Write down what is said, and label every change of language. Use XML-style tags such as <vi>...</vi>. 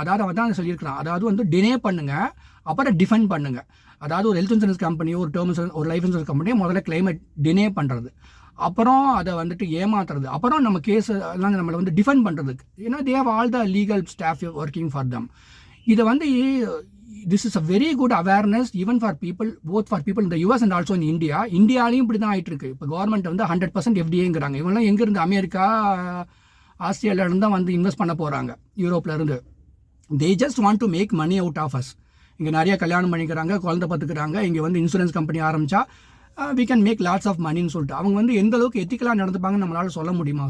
<ta>அதாவது அவன் தான் சொல்லியிருக்கிறான், அதாவது வந்து டினே பண்ணுங்கள், அப்புறம் டிஃபெண்ட் பண்ணுங்கள். அதாவது ஒரு ஹெல்த் இன்சூரன்ஸ் கம்பெனியோ, ஒரு டேர்ம் இன்சூரன்ஸ், ஒரு லைஃப் இன்சூரன்ஸ் கம்பெனியோ முதல்ல கிளைமை டினே பண்ணுறது, அப்புறம் அதை வந்துட்டு ஏமாத்துறது, அப்புறம் நம்ம கேஸ் எல்லாம் நம்மளை வந்து டிஃபெண்ட் பண்ணுறதுக்கு.</ta> <en>ஏன்னா they have all the legal staff working for them.</en> <ta>இதை வந்து</ta> <en>this is a very good awareness even for people, both for people in the US and also in India.</en> <ta>இந்தியாலையும் இப்படி தான் ஆகிட்டு இருக்கு. இப்போ கவர்மெண்ட் வந்து 100% FDAங்கிறாங்க. இவங்கெல்லாம் எங்கேருந்து, அமெரிக்கா, ஆஸ்திரேலியாவிலேருந்து தான் வந்து இன்வெஸ்ட் பண்ண போகிறாங்க, யூரோப்லேருந்து.</ta> <en>They just want to make money out of us.</en> <ta>இங்கே நிறைய கல்யாணம் பண்ணிக்கிறாங்க, குழந்தை பார்த்துக்கிறாங்க. இங்கே வந்து இன்சூரன்ஸ் கம்பெனி ஆரம்பித்தா</ta> <en>we can make lots of money</en> <ta>ன்னு சொல்லிட்டு அவங்க வந்து எந்த அளவுக்கு எத்திக்கலாக நடந்துப்பாங்கன்னு நம்மளால் சொல்ல முடியுமா?</ta>